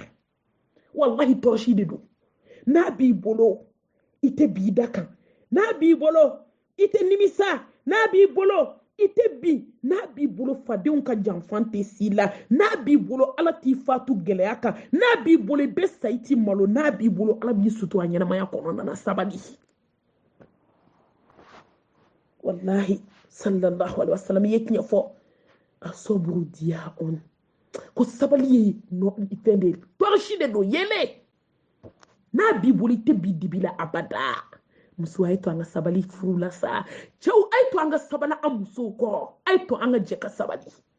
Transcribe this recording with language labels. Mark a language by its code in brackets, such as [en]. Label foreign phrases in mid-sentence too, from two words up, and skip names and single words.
[bm] wallahi tɔrɔsi de don n'a b'i bolo i tɛ bi da kan n'a b'i bolo i tɛ nimisa n'a b'i bolo i tɛ bi n'a b'i bolo fadenw ka janfan tɛ s'i la n'a b'i bolo ala t'i fatu gɛlɛya kan n'a b'i bolo i bɛ sa i t'i malo n'a b'i bolo ala b'i sutura ɲɛnamaya kɔnɔna na sabali wallahi [ar] صلى الله عليه وسلم [bm] ye tiɲɛ fɔ a soburu diya on ko sabali ye fɛn de tɔrɔsi de don yele n'a b'i bolo i tɛ bi dibi la abada muso a ye to an ka sabali furu la sa cɛw a ye to an ka sabali an musow kɔrɔ a ye to an ka jɛ ka sabali